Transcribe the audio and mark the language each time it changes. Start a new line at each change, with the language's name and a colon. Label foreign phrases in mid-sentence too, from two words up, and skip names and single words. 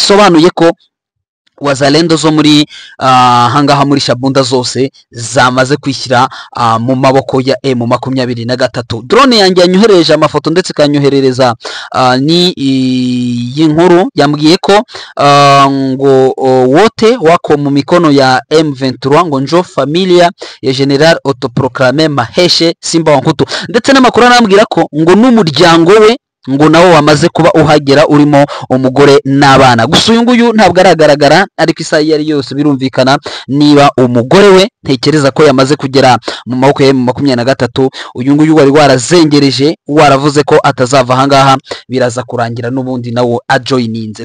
Kinyarwanda: Bisobanuye ko Wazalendo zo muri hangaha muri Shabunda zose zamaze kwishyira mu maboko ya M23. Drone yanjye yanyohereje amafoto ndetse kanyoherereza ni inkuru yambwiye ko ngo
Swahili: wote wako
Kinyarwanda: mu mikono ya M23 ngo
Swahili: njo familia ya
Kinyarwanda: General autoproclamé Maheshe Simba Wankutu, ndetse n'amakuru arambwira ko ngo n'umuryango we ngo nawo wamaze kuba uhagera urimo umugore n'abana. Gusa uyu nguyu ntabwo aragaragara, ariko isaha yari yose birumvikana niba umugore we ntekereza ko yamaze kugera mu maboko ya M23. Uyu nguyu wari warazengereje waravuze ko atazava ahangaha, biraza kurangira n'ubundi nawo ajoyininze.